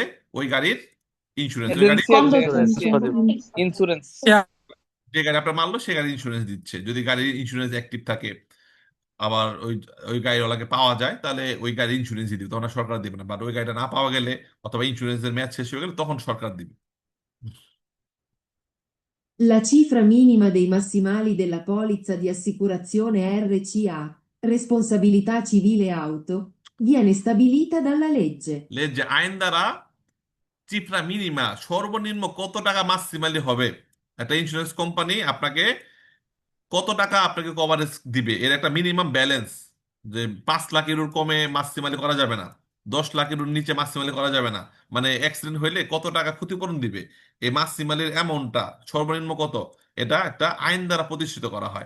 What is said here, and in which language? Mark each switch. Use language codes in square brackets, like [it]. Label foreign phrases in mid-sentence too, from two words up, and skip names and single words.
[bn] ওই গাড়ির ইন্স্যুরেন্স, ওই গাড়ি ইন্স্যুরেন্স। যে গাড়ি আপনার মারলো সে গাড়ির ইন্স্যুরেন্স দিচ্ছে, যদি গাড়ির ইন্স্যুরেন্স অ্যাক্টিভ থাকে। আবার ওই ওই গাড়িওয়ালাকে পাওয়া যায় তাহলে ওই গাড়ির ইন্স্যুরেন্স দিবে, তখন আর সরকার দিবে না। বাট ওই গাড়িটা না পাওয়া গেলে অথবা ইন্স্যুরেন্সের মেয়াদ শেষ হয়ে গেলে তখন সরকার দিবে। [it] La cifra minima dei massimali della polizza di assicurazione RCA, responsabilità civile auto, viene stabilita dalla legge. [bn] যে আইন দ্বারা [it] cifra minima, [bn] সর্বনিম্ন কত টাকা মাক্সিমালি হবে, একটা ইন্স্যুরেন্স কোম্পানি আপনাকে কত টাকা আপনাকে কভারেজ দিবে, এর একটা মিনিমাম ব্যালেন্স, যে 5 লাখ ইউরোর কমে মাক্সিমালি করা যাবে না, 10 লাখ ইউরোর নিচে মাক্সিমালি করা যাবে না, মানে অ্যাক্সিডেন্ট হইলে কত টাকা ক্ষতিপূরণ দিবে, এই মাক্সিমালির অ্যামাউন্টটা সর্বনিম্ন কত, এটা একটা আইন দ্বারা প্রতিষ্ঠিত করা হয়।